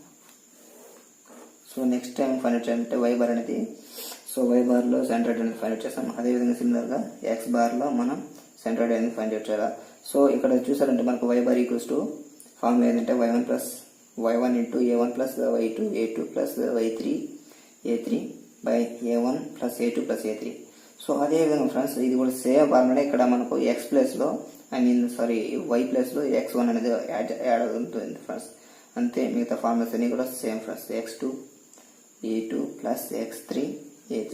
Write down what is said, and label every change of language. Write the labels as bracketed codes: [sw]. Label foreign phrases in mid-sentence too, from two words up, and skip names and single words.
[en] so next time find out [te] చేయాలంటే [en] y bar [te] అనేది [en] so y barలో centroid [te] అనేది [en] find out [te] చేస్తాం. అదేవిధంగా సిమిలర్గా [en] x barలో [te] మనం సెంట్రాయిడ్ అనేది [en] find out [te] చేయాలి. సో ఇక్కడ చూసారంటే మనకు [en] y bar equals to formula [te] ఏంటంటే [en] y1 plus y1 into a1 plus y2 a2 plus y3 a3 by a1 plus a2 plus a3. [te] సో అదేవిధంగా ఫ్రెండ్స్ ఇది కూడా [en] same formula. [te] ఇక్కడ మనకు x ప్లేస్లో y ప్లేస్లో x1 అనేది యాడ్ అవుతుంది ఫ్రెండ్స్. అంతే, మిగతా ఫార్ములాస్ అన్ని కూడా [en] same friends. x2 a2 plus x3 a3.